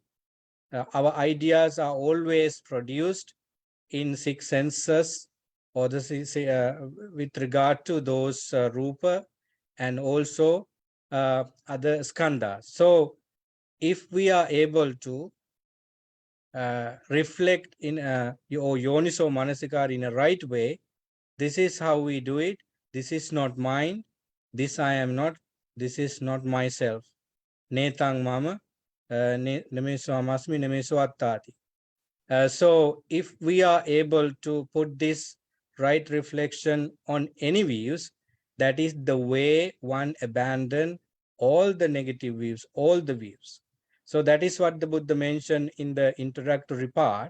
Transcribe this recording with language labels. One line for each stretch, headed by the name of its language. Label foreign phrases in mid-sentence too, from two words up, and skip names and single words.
English: Our ideas are always produced in 6 senses, or with regard to those rupa, and also other skandha. So if we are able to reflect in or
Pali: yoniso manasikar
English: in a right way, this is how we do it. This is not mine. This I am not. This is not myself.
Pali: Netang mama, nemeso amasmi, nemeso attati.
English: So if we are able to put this right reflection on any views, that is the way one abandon all the negative views, all the views. So that is what the Buddha mentioned in the introductory part.